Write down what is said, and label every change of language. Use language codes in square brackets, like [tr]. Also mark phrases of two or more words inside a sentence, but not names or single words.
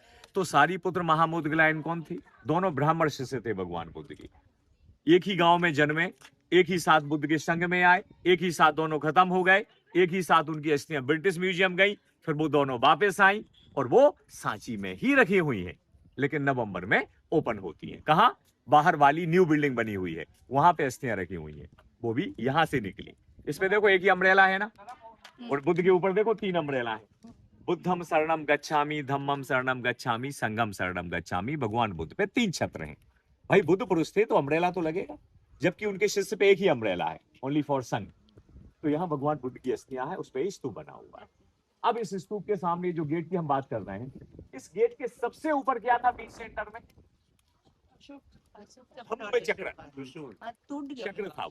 [hi] तो सारीपुत्र महामोदगलायन कौन थी? दोनों ब्राह्मण शिष्य थे भगवान बुद्ध के, एक ही गांव में जन्मे, एक ही साथ बुद्ध के संग में आए, एक ही साथ दोनों खत्म हो गए, एक ही साथ उनकी अस्थियां ब्रिटिश म्यूजियम गई, फिर वो दोनों वापस आई, और वो सांची में ही रखी हुई हैं, लेकिन नवंबर में ओपन होती हैं। कहाँ? बाहर वाली न्यू बिल्डिंग बनी हुई है, वहां पे अस्थियां रखी हुई हैं, वो भी यहां से निकली। इसमें देखो एक ही अम्ब्रेला है ना, और बुद्ध के ऊपर देखो 3 अम्ब्रेला है। [pi] बुद्धम शरणम गच्छामि, धम्मम शरणम गच्छामि, संघम शरणम गच्छामि। [hi] भगवान बुद्ध पे 3 छत्र हैं। भाई बुद्ध पुरुष थे तो अम्ब्रेला तो लगेगा, जबकि उनके शिष्य पे एक ही अम्ब्रेला है, [en] only for [hi] संघ। तो यहाँ भगवान बुद्ध की अस्थियां हैं, उस पे स्तूप बना हुआ है। अब इस स्तूप के सामने जो गेट की हम बात कर रहे हैं, इस गेट के सबसे ऊपर क्या था? बीच सेंटर में चक्र, चक्र था।